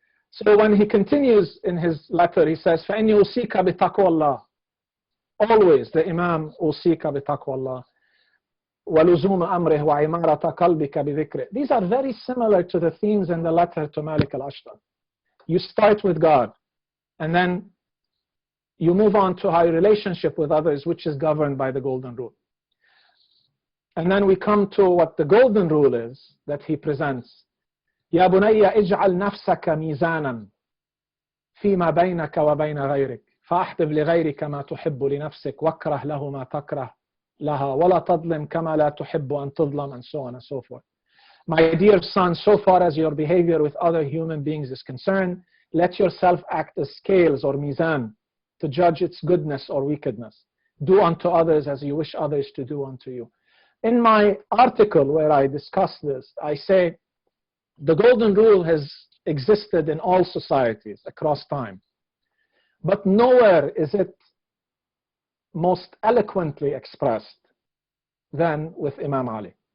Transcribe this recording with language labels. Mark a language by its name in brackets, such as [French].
[English] So when he continues in his letter, he says, [Arabic] فَإِنِّي أُوصِيكَ بِتَقْوَى اللَّهِ. [English] Always the Imam [Arabic] أُوصِيكَ بِتَقْوَى اللَّهِ وَلُزُومَ أَمْرِهِ وَعِمَارَةَ قَلْبِكَ بِذِكْرِهِ. [English] These are very similar to the themes in the letter to Malik al-Ashtar. You start with God, and then you move on to our relationship with others, which is governed by the golden rule. And then we come to what the golden rule is that he presents. [Arabic] يا بني اجعل نفسك ميزانا فيما بينك وبين غيرك فأحبب لغيرك ما تحب لنفسك واكره له ما تكره لها ولا تظلم كما لا تحب أن تظلم, [English] and so on and so forth. My dear son, so far as your behavior with other human beings is concerned, let yourself act as scales or mizan to judge its goodness or wickedness. Do unto others as you wish others to do unto you. In my article where I discuss this, I say the golden rule has existed in all societies across time, but nowhere is it most eloquently expressed than with Imam Ali.